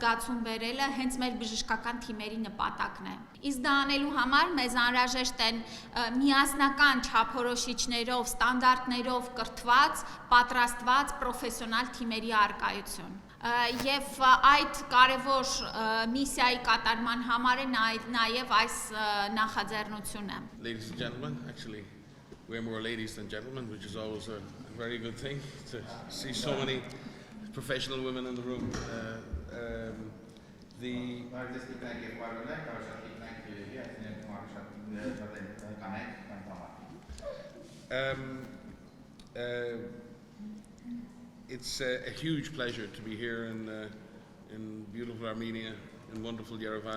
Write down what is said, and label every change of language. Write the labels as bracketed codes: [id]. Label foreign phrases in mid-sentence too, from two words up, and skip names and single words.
[hy] զգացում բերելը հենց մեր բժշկական թիմերի նպատակն է։ Իսկ դա անելու համար մեզ անհրաժեշտ են միասնական չափորոշիչներով, ստանդարտներով կրթված, պատրաստված պրոֆեսիոնալ թիմերի առկայություն։ Եվ այդ կարևոր միսիայի կատարման համար է նաև այս նախաձեռնությունը։ [en] Ladies and gentlemen, actually we're more ladies than gentlemen, which is always a very good thing to see so many professional women in the room. It's a huge pleasure to be here in beautiful Armenia, in wonderful Yerevan.